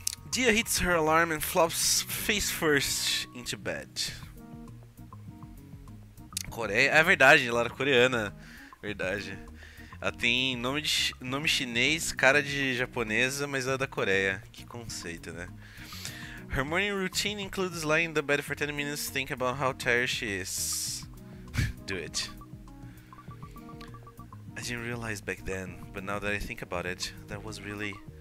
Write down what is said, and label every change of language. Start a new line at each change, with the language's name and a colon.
English: Dia hits her alarm and flops face first into bed.
Portuguese: Coreia? É verdade, ela era coreana. Verdade. Ela tem nome chinês, cara de japonesa, mas ela é da Coreia. Que conceito, né?
English: Her morning routine includes lying in the bed for 10 minutes to think about how tired she is. Do it. I didn't realize back then, but now that I think about it, that was really...